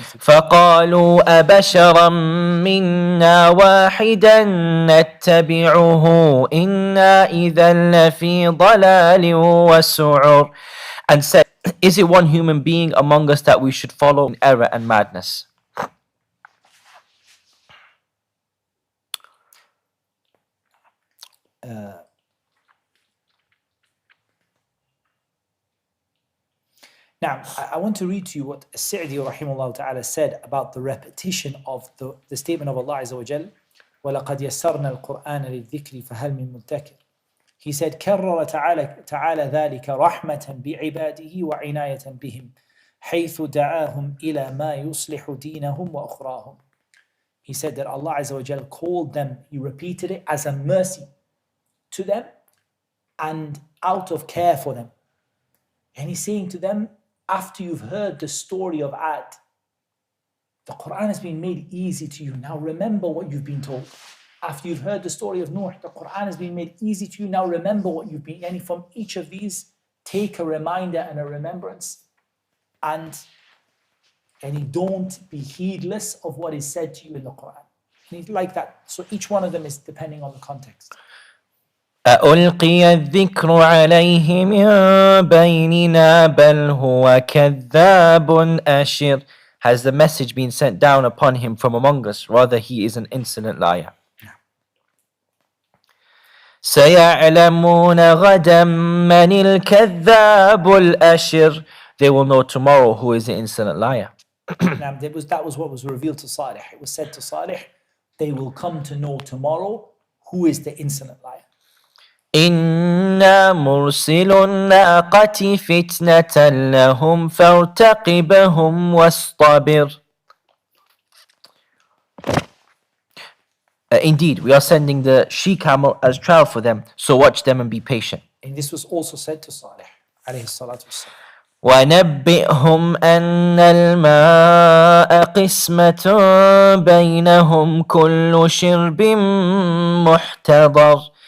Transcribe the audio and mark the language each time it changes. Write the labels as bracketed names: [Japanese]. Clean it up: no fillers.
[Arabic] فقالوا أبشرا منا واحدا نتبعه إنا إذا لفي ضلال وسعر. [English] And said, is it one human being among us that we should follow in error and madness? Now, I want to read to you what As-Sa'di rahimahullah ta'ala said about the repetition of the statement of Allah Azza wa Jal, [Arabic] وَلَقَدْ يَسَّرْنَا الْقُرْآنَ لِلذِّكْرِ فَهَلْ مِن مُدَّكِرٍ. [English] He said, [Arabic] كرر تعالى ذلك رحمة بعباده وعناية بهم حيث دعاهم إلى ما يصلح دينهم وأخراهم. [English] He said that Allah Azza wa Jal called them, He repeated it as a mercy to them and out of care for them. And He's saying to them, after you've heard the story of Ad, the Qur'an has been made easy to you. Now remember what you've been told. After you've heard the story of Nuh, the Qur'an has been made easy to you. Now remember what you've been. And from each of these, take a reminder and a remembrance. And don't be heedless of what is said to you in the Qur'an. And like that. So each one of them is depending on the context. [Arabic] ألقي الذكر عليه من بيننا بل هو كذاب أشر. [English] Has the message been sent down upon him from among us? Rather, he is an insolent liar. [Arabic] سيعلمون غدا من الكذاب الأشر. [English] They will know tomorrow who is the insolent liar. That was what was revealed to Salih. It was said to Salih, they will come to know tomorrow who is the insolent liar. [Arabic] إنا مرسل الناقة فتنة لهم فارتقبهم واصطبر. [English] Indeed, we are sending the she-camel as trial for them, so watch them and be patient. And this was also said to Salih, alayhi salatu wassalam. [Arabic] وَنَبِّئْهُمْ أَنَّ الْمَاءَ قِسْمَةٌ بَيْنَهُمْ كُلُّ شِرْبٍ مُحْتَضَرٍ.